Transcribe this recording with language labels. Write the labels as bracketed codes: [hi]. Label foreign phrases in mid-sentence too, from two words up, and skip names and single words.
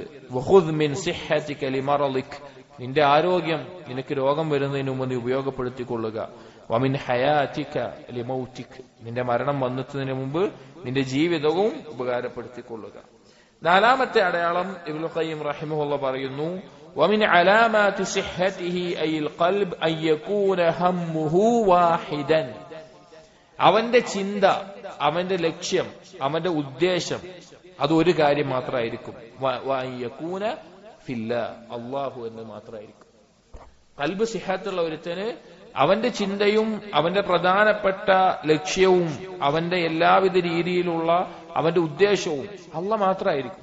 [ar] وخذ من صحتك لمرضك, [ml] നിന്റെ ആരോഗ്യം നിനക്ക് രോഗം വരുന്നതിന് മുമ്പ് നീ ഉപയോഗപ്പെടുത്തിക്കൊള്ളുക. [ar] ومن حياتك لموتك, [ml] നിന്റെ മരണം വന്നെത്തുന്നതിന് മുമ്പ് നിന്റെ ജീവിതവും ഉപകാരപ്പെടുത്തിക്കൊള്ളുക. നാലാമത്തെ അടയാളം ഇബ്നുൽ ഖയ്യിം റഹിമഹുല്ലാഹ് പറയുന്നു, [ar] ومن علامات صحته أي القلب أن يكون همه واحدا, [ml] അവന്റെ ചിന്ത, അവന്റെ ലക്ഷ്യം, അവന്റെ ഉദ്ദേശം അത് ഒരു കാര്യം മാത്രമായിരിക്കും. [ar] وأن يكون في الله, [ml] അല്ലാഹു എന്ന് മാത്രമായിരിക്കും. ഖൽബ് സിഹത്തുള്ള ഒരുത്തന് അവന്റെ ചിന്തയും അവന്റെ പ്രധാനപ്പെട്ട ലക്ഷ്യവും അവന്റെ എല്ലാവിധ രീതിയിലുള്ള അവന്റെ ഉദ്ദേശവും അല്ലാഹ് മാത്രമായിരിക്കും.